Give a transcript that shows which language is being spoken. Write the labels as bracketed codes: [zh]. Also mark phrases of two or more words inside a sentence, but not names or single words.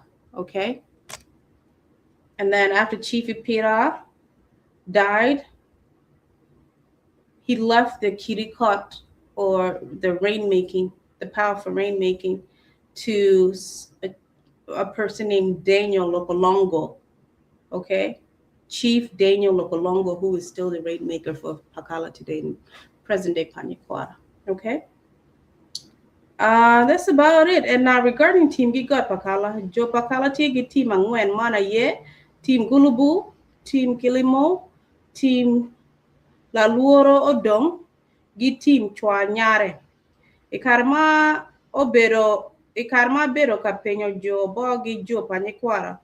[en] Okay, and then after Chief Ipira died, he left the kirikot, or the rainmaking, the power for rainmaking, to a person named Daniel Lokolongo. Okay, Chief Daniel Lokolongo, who is still the rainmaker for Pakala today in present-day Panyikwara. Okay, that's about it. And now regarding Team Gigot Pakala, [ach] Jo Pakala Tigi Team Angwen Mana Ye, [en] Team Gulubu, Team Kilimo, Team Laluoro Odong, gi Team Chwa Nyare. [ach] Ikarma bero kapenyo Jo Bo gi Jo Panyikwara.